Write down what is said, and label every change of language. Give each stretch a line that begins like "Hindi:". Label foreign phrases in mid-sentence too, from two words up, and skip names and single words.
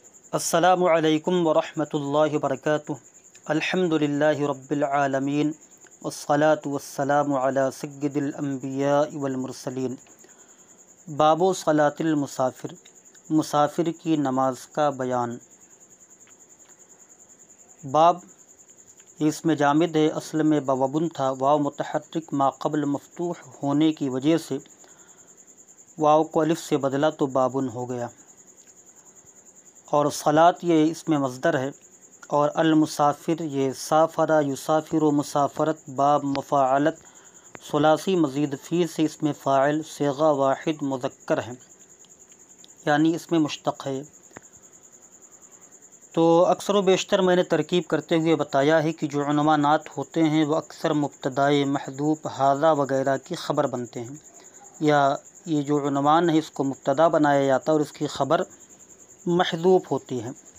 Arabic: السلام عليكم ورحمة الله وبركاته. الحمد لله رب العالمين والصلاة والسلام على سيد الأنبياء والمرسلين. باب صلاة المسافر,
Urdu: مسافر کی نماز کا بیان. باب اس میں جامد ہے، اصل میں بَوَبٌ تھا. واو متحرک ماقبل مفتوح ہونے کی وجہ سے واو کو الف سے بدلا تو بابٌ ہو گیا. اور صلاۃ یہ اس میں مصدر ہے، اور المسافر یہ
Arabic: سافر يسافر مسافرة
Urdu: باب مفاعلت ثلاثی مزید فی سے اس میں فاعل صیغہ واحد مذکر ہے، یعنی اس میں مشتق ہے. تو اکثر و بیشتر میں نے ترکیب کرتے ہوئے بتایا ہے کہ جو عنوانات ہوتے ہیں وہ اکثر مبتدائے محذوف ہٰذا وغیرہ کی خبر بنتے ہیں، یا یہ جو عنوان ہے اس کو مبتدا بنایا جاتا ہے اور اس کی خبر محذوف ہوتی ہے.